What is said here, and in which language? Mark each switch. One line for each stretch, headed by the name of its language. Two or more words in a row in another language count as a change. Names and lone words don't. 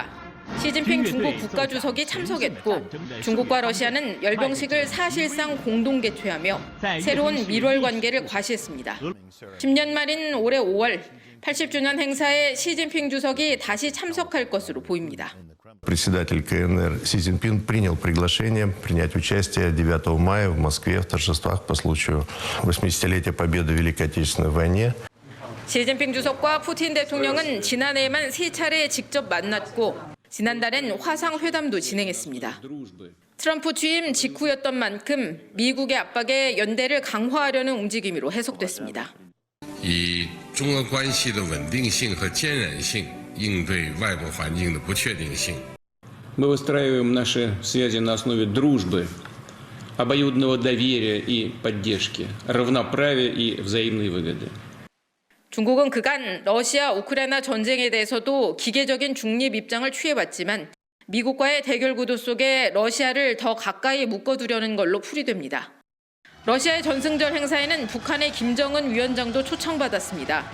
Korean: 시진핑 중국 국가주석이 참석했고 중국과 러시아는 열병식을 사실상 공동 개최하며 새로운 밀월 관계를 과시했습니다. 10년 말인 올해 5월 80주년 행사에 시진핑 주석이 다시 참석할 것으로 보입니다.
Russian: Председатель КНР Си Цзиньпин принял приглашение принять участие 9 мая в Москве в торжествах по случаю 80-летия победы в Великой Отечественной войне.
Korean: 시진핑 주석과 푸틴 대통령은 지난해에만 3차례 직접 만났고 지난달엔 화상회담도 진행했습니다. 트럼프 취임 직후였던 만큼 미국의 압박에 연대를 강화하려는 움직임으로 해석됐습니다.
Chinese: 以中俄关系的稳定性和坚韧性应对外部环境的不确定性。
Russian: Мы выстраиваем наши связи на основе дружбы, обоюдного доверия и поддержки, равноправия и взаимной выгоды.
Korean: 중국은 그간 러시아 우크라이나 전쟁에 대해서도 기계적인 중립 입장을 취해왔지만 미국과의 대결 구도 속에 러시아를 더 가까이 묶어두려는 걸로 풀이됩니다. 러시아의 전승절 행사에는 북한의 김정은 위원장도 초청받았습니다.